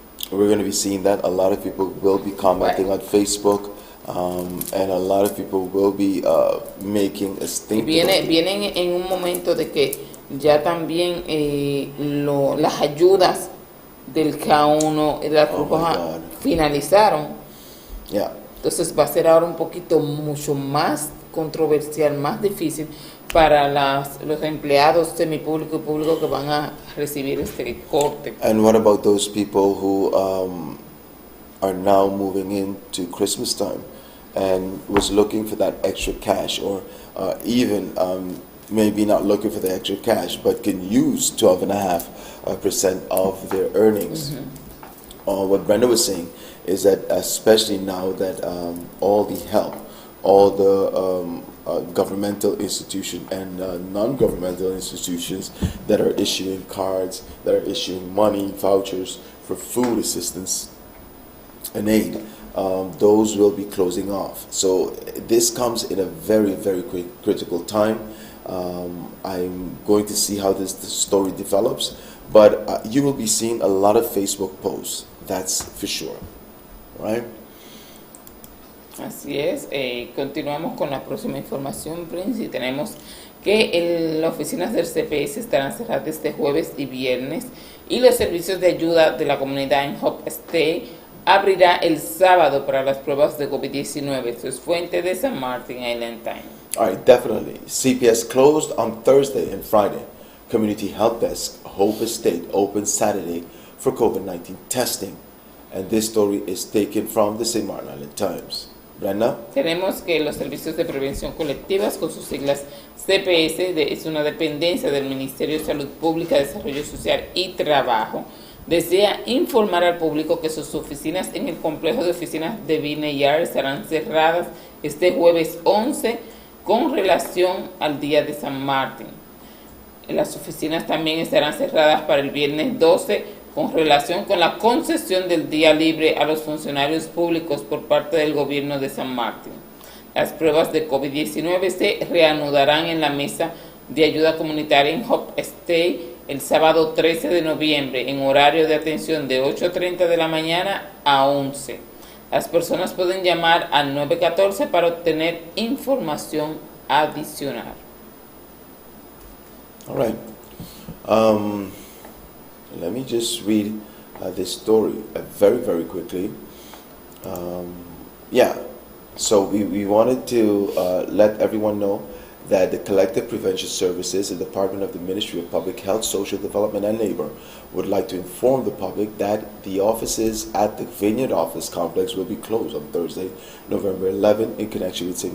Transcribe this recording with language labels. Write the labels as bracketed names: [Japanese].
[English] We're going to be seeing that. A lot of people will be commenting on Facebook, and a lot of people will be making a statement. [Spanish] Vienen en un momento de que ya también las ayudas del K1 y de la Cruz Roja finalizaron. [English] Yeah. [Spanish] Entonces va a ser ahora un poquito mucho más controversial, más difícil para los empleados semipúblicos y públicos que van a recibir este corte. [English] And what about those people who are now moving into Christmas time and was looking for that extra cash, or even maybe not looking for the extra cash, but can use 12.5% of their earnings? Mm-hmm. What Brenda was saying is that especially now that all the help, all the governmental institutions and non-governmental institutions that are issuing cards, that are issuing money, vouchers for food assistance and aid, those will be closing off. So this comes in a very, very critical time. I'm going to see how this story develops, but you will be seeing a lot of Facebook posts, that's for sure, right? [Spanish] Así es, continuamos con la próxima información, Prince, y tenemos que las oficinas del CPS estarán cerradas este jueves y viernes, y los servicios de ayuda de la comunidad en Hope State abrirá el sábado para las pruebas de COVID-19. Esto es fuente de San Martin Island Times. [English] All right, definitely. CPS closed on Thursday and Friday. Community Help Desk, Hope State, open Saturday for COVID-19 testing. And this story is taken from the St. Martin Island Times. Brenda? [Spanish] Tenemos que los servicios de prevención colectivas, con sus siglas CPS, es una dependencia del Ministerio de Salud Pública, Desarrollo Social y Trabajo, desea informar al público que sus oficinas en el complejo de oficinas de Vineyard estarán cerradas este jueves 11 con relación al día de San Martín. Las oficinas también estarán cerradas para el viernes 12 con relación con la concesión del día libre a los funcionarios públicos por parte del gobierno de San Martín. Las pruebas de COVID-19 se reanudarán en la mesa de ayuda comunitaria en Hope State el sábado 13 de noviembre en horario de atención de 8:30 de la mañana a 11. Las personas pueden llamar al 914 para obtener información adicional. [English] All right. Let me just read this story very, very quickly. So we wanted to let everyone know that the Collective Prevention Services, the Department of the Ministry of Public Health, Social Development and Labor would like to inform the public that the offices at the Vineyard Office Complex will be closed on Thursday, November 11th, in connection with St.